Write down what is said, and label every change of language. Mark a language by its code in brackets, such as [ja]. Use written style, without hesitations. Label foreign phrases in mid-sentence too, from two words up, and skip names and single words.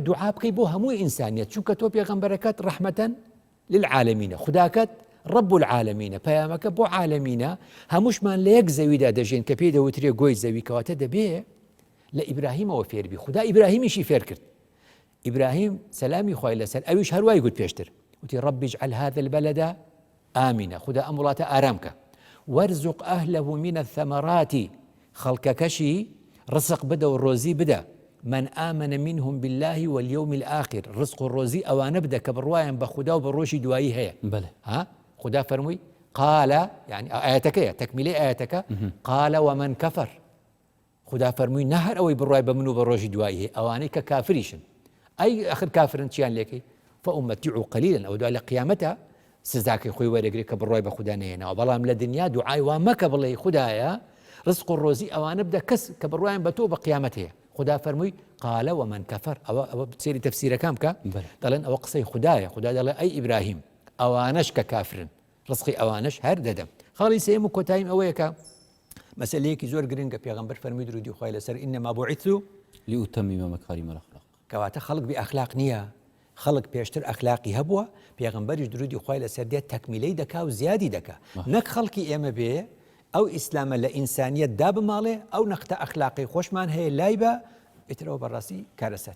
[ckb] دوعا بکەی بۆ هەمووی ئینسانیەت چونکە تۆ پێغەمبەرەکەت [ar] ڕەحمەتەن للعالەمینە [ckb] خوداکەت [ar] رب العالمینە [ckb] پەیامەکە بۆ عالەمینە هەمووشمان لە یەک زەویدا دەژین کە پێی دەوترێ گۆی زەوی کەواتە دەبێ لە ئیبراهیمەوە فێربی خدا ئیبراهیمیشی فێر کرد ئیبراهیم سەلامی خوای لەسەر ئەویش هەروای گوت پێشتر وتی [ar] رب اجعل هذا البلد آمنة [ckb] خدا ئەم وڵاتە ئارام کە [ar] وارزق أهله من الثمرات [ckb] خەڵکەکەشی ڕزق بدە و ڕۆزی بدە [ar] من آمن منهم بالله واليوم الآخر [ckb] رزق و ڕۆزی ئەوانە بدە کە بڕوایان بە خدا و بە ڕۆژی دوایی هەیە خدا فەرمووی قال يعني ئاەتەکەیە تەکمیلەی ئاەتەکە [ar] قال ومن كفر [ckb] خدا فەرمووی نە هەر ئەوەی بڕوای بە من و بە ڕۆژی دوایی هەیە ئەوانەی کە کافریشن ئەی ئەخر کافرن چیان لێکەی [ar] فأمتعوا قليلا [ckb] ئەو دوای لە قیامەتە سزاکەی خۆی وەرەگرێت کە بڕۆی بە خوددا نێنەوە بەڵام لە دنیا دوعای وا مەکە بڵێ خوددایە ڕزق و ڕۆزی ئەوانە بدە کەس کە بڕوایم بە تۆ بە قیامەت هەیە خدا فەرمووی [ar] قالە ومن کەفەر [ckb] ئەوە سێری تەفسیرەکان بکە دەڵێن ئەوە قسەی خوددایە خدا دەڵێ ئەی ئیبراهیم ئەوانەش کە کافرن ڕزقی ئەوانەش هەر دەدەم خاڵی سێم و کۆتاییم ئەوەیە کە مەسەلەیەکی زۆر گرنگە پێغەمبەر فەرمووی درودی خوای لەسەر [ar] ئینەما بوعیت لأتمم مكارم الأخلاق [ckb] کەواتە خەڵک بێ ئەخلاق نییە خەڵک پێشتر ئەخلاقی هەبووە پێغەمبەریش درودی خوای لەسەر دێت تەکمیلەی دەکا و زیادی دەکا نەک خەڵکی ئێمە بێ ئەو ئیسلامە لە ئینسانیەت دا بماڵێ ئەو نەختە ئەخلاقی خۆشمان هەیە لای بە ئێترەوە بەڕاستی کارەسەت